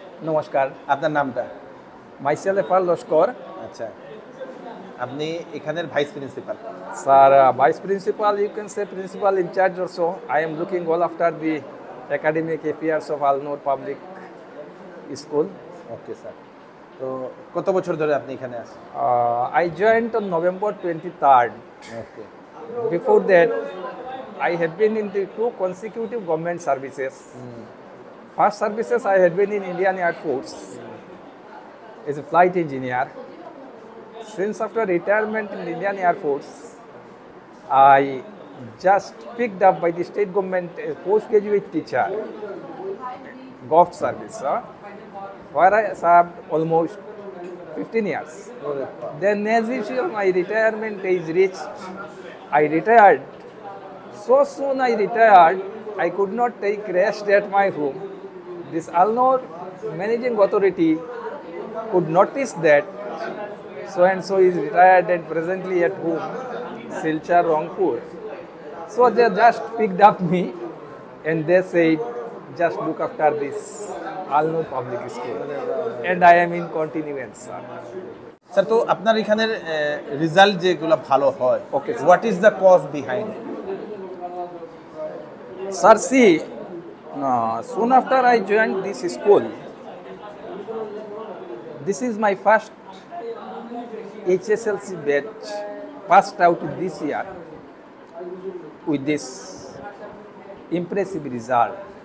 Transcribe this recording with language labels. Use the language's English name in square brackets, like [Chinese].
[Bangla] নমস্কার। আপনার নামটা? [English] Myself Efal Loskor. [Bangla] আচ্ছা, আপনি এখানের vice principal? [English] Sir, vice principal, you can say principal in charge also. I am looking all after the academic affairs of Alnur Public School. [Bangla] Okay sir, তো কত বছর ধরে আপনি এখানে আছেন? [English] I joined on November 23rd. Okay. Before that, I had been in the 2 consecutive government services. First services I had been in Indian Air Force as a flight engineer. Since after retirement in Indian Air Force, I just picked up by the state government postgraduate teacher, GOV service, where I served almost 15 years. Then as usual, my retirement age reached. I retired. So soon I retired, I could not take rest at my home. This Alnor managing authority could notice that so and so is retired and presently at home, Silchar, Rangpur. So they just picked up me and they said, just look after this Alnor public school. And I am in continuance, sir. [Bangla] Sir, তো আপনার এখানের result যেগুলো ভালো হয়, ওকে, [English] What is the cause behind? Sir, see, soon after I joined this school, this is my first HSLC batch passed out this year with this impressive result.